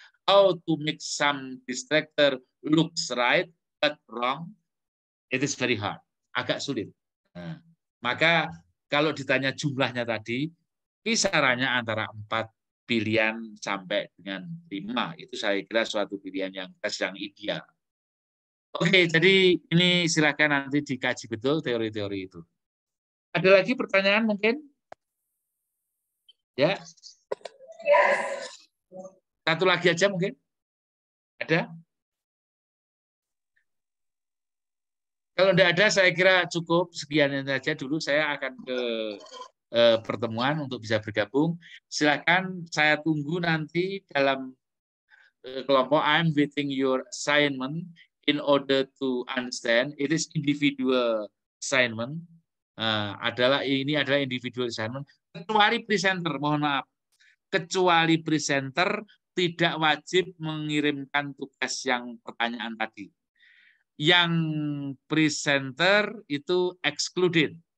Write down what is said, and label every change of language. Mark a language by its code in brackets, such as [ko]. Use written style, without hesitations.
[en] How to make some distractor looks right but wrong, it is very hard. [id] Agak sulit. Nah, maka kalau ditanya jumlahnya tadi, kisarannya antara 4 pilihan sampai dengan 5. Itu saya kira suatu pilihan yang ideal. Oke, jadi ini silakan nanti dikaji betul teori-teori itu. Ada lagi pertanyaan mungkin? Ya. Satu lagi aja mungkin? Ada? Kalau tidak ada, saya kira cukup sekian saja dulu. Saya akan ke pertemuan untuk bisa bergabung. Silakan, saya tunggu nanti dalam kelompok. [en] I'm waiting your assignment in order to understand. It is individual assignment. [id] Ini adalah [en] individual assignment. [id] Kecuali presenter, mohon maaf. Kecuali presenter tidak wajib mengirimkan tugas yang pertanyaan tadi. Yang presenter itu excluded.